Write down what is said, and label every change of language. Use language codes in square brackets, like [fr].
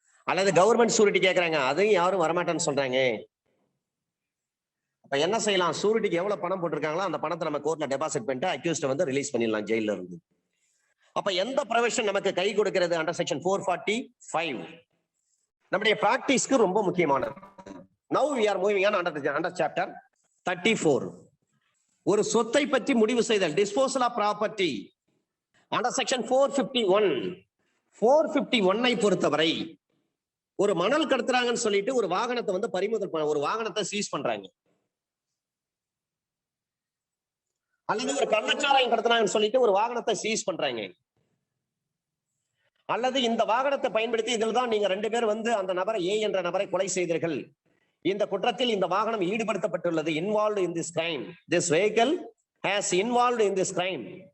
[ta] அல்லது government surety கேட்கறாங்க, அதையும் யாரும் வரமாட்டேன்னு சொல்றாங்க. அப்ப என்ன செய்யலாம்? சூரிட்டிக்கு எவ்வளவு பணம் போட்டிருக்காங்களோ அந்த பணத்தை நம்ம கோர்ட்ல டெபாசிட் பண்ணிட்டு அக்யூஸ்ட் வந்து ரிலீஸ் பண்ணிடலாம் ஜெயில இருந்து. அப்ப எந்த ப்ரொவிஷன் நமக்கு கை கொடுக்கிறது? அண்டர் செக்ஷன் 445 நம்முடைய பிராக்டிஸ்க்கு ரொம்ப முக்கியமானது. [en] Now we are moving on under chapter 34. [ta] ஒரு சொத்தை பற்றி முடிவு செய்தல், disposal of property. Under section 451 பொறுத்தவரை ஒரு மணல் கடத்துறாங்கன்னு சொல்லிட்டு ஒரு வாகனத்தை வந்து பறிமுதல் ஒரு வாகனத்தை சீஸ் பண்றாங்க, அல்லது ஒரு கள்ளச்சாராயம் கடத்துறாங்கன்னு சொல்லிட்டு ஒரு வாகனத்தை சீஸ் பண்றாங்க, அல்லது இந்த வாகனத்தை பயன்படுத்தி இதில் தான் நீங்க 2 பேர் வந்து அந்த நபரை ஏ என்ற நபரை கொலை செய்தீர்கள், இந்த குற்றத்தில் இந்த வாகனம் ஈடுபடுத்தப்பட்டுள்ளது, [en] involved in this crime, [ta] this vehicle has involved in this crime.